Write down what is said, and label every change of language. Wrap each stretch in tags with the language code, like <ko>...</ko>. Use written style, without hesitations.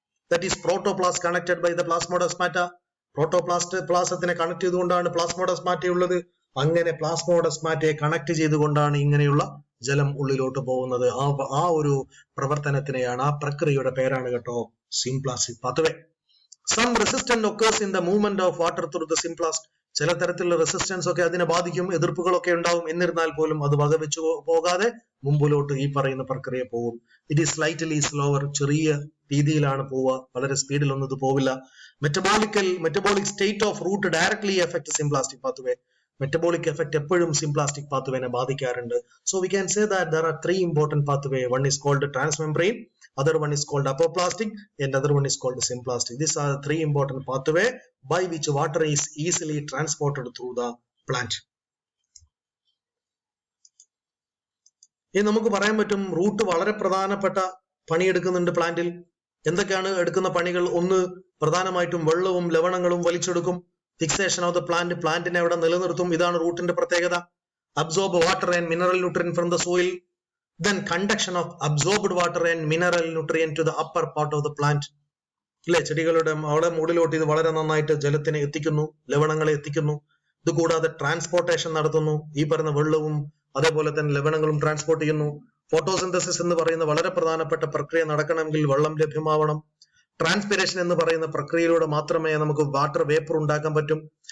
<en>That is protoplast connected by the plasmodesmata.</en> <ml>പ്ലാസത്തിനെ connect ചെയ്തുകൊണ്ടാണ് പ്ലാസ്മോഡെസ്മാറ്റ ഉള്ളത്. അങ്ങനെ പ്ലാസ്മോഡെസ്മാറ്റയെ കണക്ട് ചെയ്തുകൊണ്ടാണ് ഇങ്ങനെയുള്ള ജലം ഉള്ളിലോട്ട് പോകുന്നത്. ആ ഒരു പ്രവർത്തനത്തിനെയാണ്, ആ പ്രക്രിയയുടെ പേരാണ് കേട്ടോ symplastic pathway.</ml> <en>Some resistance occurs in the movement of water through the simplast.</en> <ml>ചില തരത്തിലുള്ള റെസിസ്റ്റൻസ് ഒക്കെ അതിനെ ബാധിക്കും, എതിർപ്പുകളൊക്കെ ഉണ്ടാവും. എന്നിരുന്നാൽ പോലും അത് വകവെച്ചു പോകാതെ മുമ്പിലോട്ട് ഈ പറയുന്ന പ്രക്രിയ പോകും.</ml> <en>It is slightly slower.</en> <ml>ചെറിയ രീതിയിലാണ് പോവുക, വളരെ സ്പീഡിലൊന്നും ഇത് പോവില്ല.</ml> <en>Metabolic state of root directly effect symplastic pathway.</en> <ml>Metabolic effect എപ്പോഴും സിംപ്ലാസ്റ്റിക് പാത്വേനെ ബാധിക്കാറുണ്ട്.</ml> <en>So we can say that there are three important pathway. One is called transmembrane, other one is called apoplastic, and other one is called symplastic. These are the three important pathway by which water is easily transported through the plant.</en> <ml>ഇനി നമുക്ക് പറയാൻ പറ്റും root വളരെ പ്രധാനപ്പെട്ട പണിയെടുക്കുന്നുണ്ട് പ്ലാന്റിൽ. എന്തൊക്കെയാണ് എടുക്കുന്ന പണികൾ? ഒന്ന്, പ്രധാനമായിട്ടും വെള്ളവും ലവണങ്ങളും വലിച്ചെടുക്കും.</ml> <en>fixation of the plant,</en> <ml>പ്ലാന്റിനെ അവിടെ നിലനിർത്തും. ഇതാണ് റൂട്ടിന്റെ പ്രത്യേകത.</ml> <en>Absorb water and mineral nutrient from the soil. Then conduction of absorbed water and mineral nutrient to the upper part of the plant.</en> <ml>അല്ലെ, ചെടികളുടെ അവിടെ മുകളിലോട്ട് ഇത് വളരെ നന്നായിട്ട് ജലത്തിനെ എത്തിക്കുന്നു, ലവണങ്ങളെ എത്തിക്കുന്നു. ഇത് കൂടാതെ ട്രാൻസ്പോർട്ടേഷൻ നടത്തുന്നു. ഈ പറയുന്ന വെള്ളവും അതേപോലെ തന്നെ ലവണങ്ങളും ട്രാൻസ്പോർട്ട് ചെയ്യുന്നു. ഫോട്ടോസിന്തസിസ് എന്ന് പറയുന്ന വളരെ പ്രധാനപ്പെട്ട പ്രക്രിയ നടക്കണമെങ്കിൽ വെള്ളം ലഭ്യമാവണം. ട്രാൻസ്പിരേഷൻ എന്ന് പറയുന്ന പ്രക്രിയയിലൂടെ മാത്രമേ നമുക്ക് വാട്ടർ വേപ്പർ ഉണ്ടാക്കാൻ പറ്റും.</ml>